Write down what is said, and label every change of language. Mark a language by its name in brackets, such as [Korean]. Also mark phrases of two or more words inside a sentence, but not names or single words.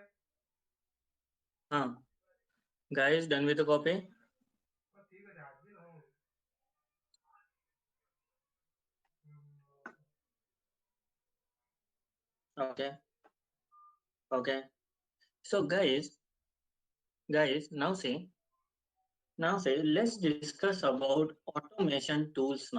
[English] हाँ, guys, done with the copy? [Odia] ଠିକ ଅଛି ଆଜି ନ ହଉ [English] Okay, okay. So, guys, now see. Now say let's discuss about automation tools now.